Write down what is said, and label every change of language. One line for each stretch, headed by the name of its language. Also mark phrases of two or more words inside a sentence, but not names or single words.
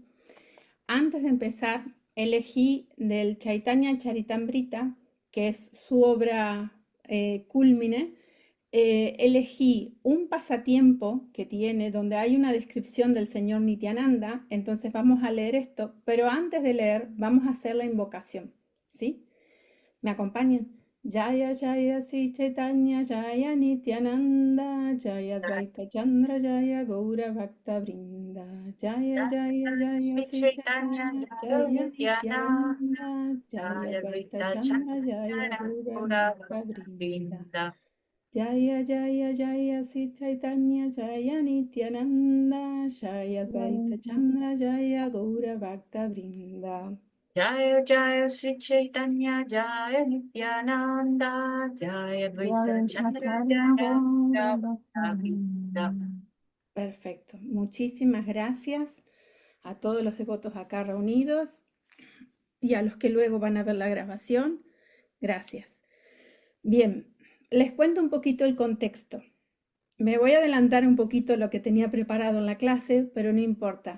Spanish: Antes de empezar, elegí del Chaitanya Charitamrita, que es su obra cúlmine, elegí un pasatiempo que tiene donde hay una descripción del señor Nityananda. Entonces vamos a leer esto, pero antes de leer vamos a hacer la invocación, ¿sí? ¿Me acompañan?
Sanskrit: Jaya Jaya Sri Chaitanya Jaya Nityananda Jaya Advaita Chandra Jaya Gaura Bhakta Vrinda Jaya Jaya Jaya Sri Sri Chaitanya Chaitanya Jaya Jaya Nityananda Nityananda Jaya Jaya Advaita Advaita Chandra Jaya Chandra Gaura Gaura Bhakta Vrinda Brinda. Jaya Jaya Jaya Sri Chaitanya Jaya Nityananda Jaya Advaita Chandra Jaya Gaura Bhakta Vrinda. Jaya Jaya Sri Chaitanya Jaya Nityananda Jaya Advaita Chandra Jaya Gaura Brinda.
Spanish: Perfecto. Muchísimas gracias a todos los devotos acá reunidos y a los que luego van a ver la grabación. Gracias. Bien, les cuento un poquito el contexto. Me voy a adelantar un poquito lo que tenía preparado en la clase, pero no importa.